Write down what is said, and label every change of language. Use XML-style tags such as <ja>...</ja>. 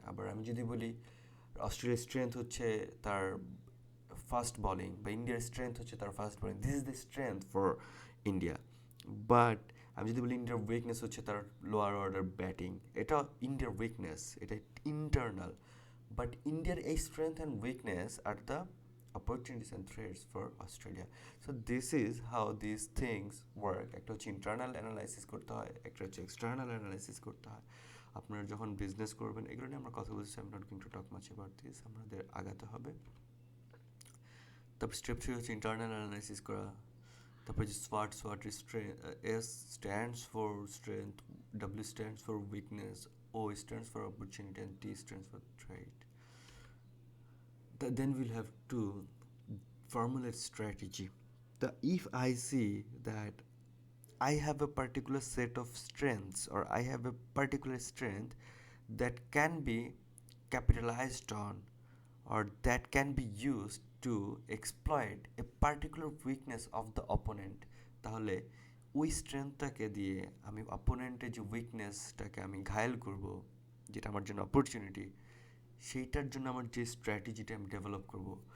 <bn>আবার আমি যদি বলি অস্ট্রেলিয়ার স্ট্রেংথ হচ্ছে তার ফাস্ট বলিং, বা ইন্ডিয়ার স্ট্রেংথ হচ্ছে তার fast bowling, this is the strength for India. But আমি যদি বলি ইন্ডিয়ার উইকনেস হচ্ছে তার লোয়ার অর্ডার ব্যাটিং, এটা ইন্ডিয়ার উইকনেস, এটা ইন্টারনাল।</bn> <en>but</en> <bn>ইন্ডিয়ার এই</bn> <en>Strength and weakness আর the opportunities and threats for Australia. So this is how these things work.</en> <bn>একটা হচ্ছে ইন্টারনাল অ্যানালাইসিস করতে হয়, একটা হচ্ছে এক্সটার্নাল অ্যানালাইসিস করতে হয়। আপনারা যখন বিজনেস করবেন, এগুলো নিয়ে আমরা কথা বলছি,</bn> <en>I am not going to talk much about this,</en> <bn>আমাদের আগাতে হবে। তারপর স্টেপ 3 হচ্ছে ইন্টারনাল অ্যানালাইসিস করা। তারপর যে</bn> <en>SWOT S stands for strength, W stands for weakness, O stands for opportunity, and T stands for threat. Then we'll have to formulate strategy. If I see that I have a particular set of strengths, or I have a particular strength that can be capitalized on, or that can be used to exploit a particular weakness of the opponent,</en> <bn>তাহলে ওই স্ট্রেংথটাকে দিয়ে আমি অপোনেন্টের যে উইকনেসটাকে আমি ঘায়েল করব, যেটা আমার জন্য অপরচুনিটি, সেইটার জন্য আমার যে স্ট্র্যাটেজিটা আমি ডেভেলপ করব,</bn>